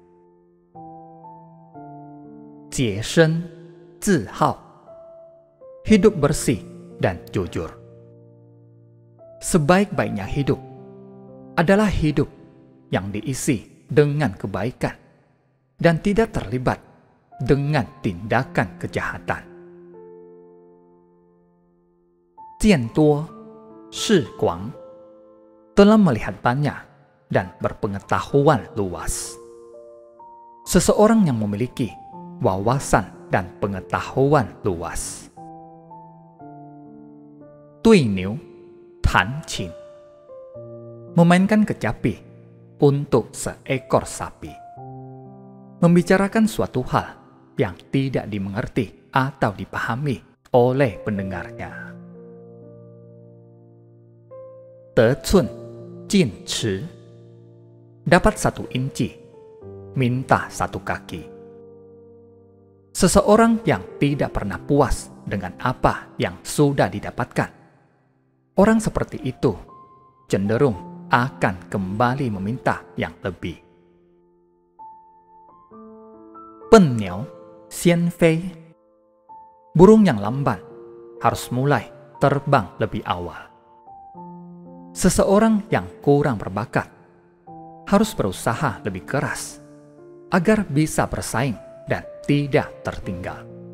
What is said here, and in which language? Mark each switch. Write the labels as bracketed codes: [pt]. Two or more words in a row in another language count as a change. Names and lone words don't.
[zh] 洁身自好, [id] hidup bersih dan jujur. Sebaik-baiknya hidup adalah hidup yang diisi dengan kebaikan dan tidak terlibat dengan tindakan kejahatan. [zh] 见多识广, [id] telah melihat banyak dan berpengetahuan luas. Seseorang yang memiliki wawasan dan pengetahuan luas. [zh] 对牛弹琴, [id] memainkan kecapi untuk seekor sapi. Membicarakan suatu hal yang tidak dimengerti atau dipahami oleh pendengarnya. [zh] 得寸进尺, [id] dapat 1 inci, minta 1 kaki. Seseorang yang tidak pernah puas dengan apa yang sudah didapatkan, orang seperti itu cenderung akan kembali meminta yang lebih. [zh] 笨鸟先飞, [id] burung yang lamban harus mulai terbang lebih awal. Seseorang yang kurang berbakat harus berusaha lebih keras agar bisa bersaing tidak tertinggal.